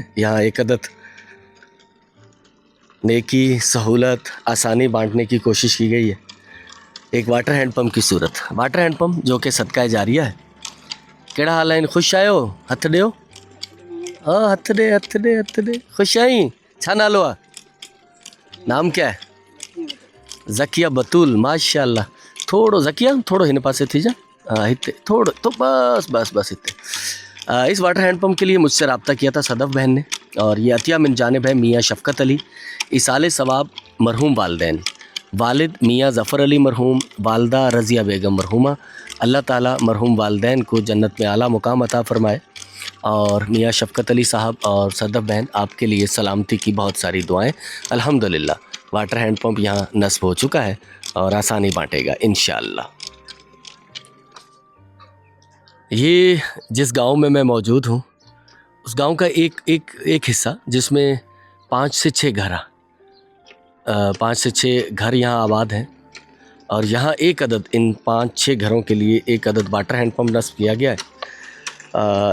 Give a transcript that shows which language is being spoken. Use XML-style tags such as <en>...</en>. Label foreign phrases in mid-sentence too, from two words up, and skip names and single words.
<ur>یہاں ایک عدد نیکی، سہولت، آسانی بانٹنے کی کوشش کی گئی ہے. ایک</ur> <en>water handpump</en> <ur>کی صورت,</ur> <en>water handpump</en> <ur>جو کہ صدقہ جاریہ ہے.</ur> <sd>केड़ा हाल है? खुश आयो? हथ दियो। हाँ, हथ दे। खुश आई? छा नालो आ?</sd> <ur>نام کیا ہے؟ زکیہ بتول، ماشاءاللہ.</ur> <sd>थोड़ो ज़किया, थोड़ो हिन पासे थी जा। हाँ, हिते थोड़ो तो बस हिते।</sd> <ur>اس</ur> <en>water handpump</en> <ur>کے لیے مجھسے رابطہ کیا تھا صدف بہن نے، اور یہ عطیہ من جانب ہے میاں شفقت علی، ایصال ثواب مرحوم والدین، والد میاں ظفر علی مرحوم، والدہ رضیہ بیگم مرحومہ. اللہ تعالیٰ مرحوم والدین کو جنت میں اعلیٰ مقام عطا فرمائے. اور میاں شفقت علی صاحب اور صدف بہن، آپکے لیے سلامتی کی بہت ساری دعائیں. الحمدللہ</ur> <en>water handpump</en> <ur>یہاں نصب ہو چکا ہے اور آسانی بانٹے گا انشاءاللہ. یہ جس گاؤں میں میں موجود ہوں، اس گاؤں کا ایک حصہ جسمیں 5 سے 6 گھر یہاں آباد ہیں، اور یہاں ایک عدد ان 5-6 گھروں کے لیے ایک عدد</ur> <en>water handpump</en> <ur>نصب کیا گیا ہے.</ur>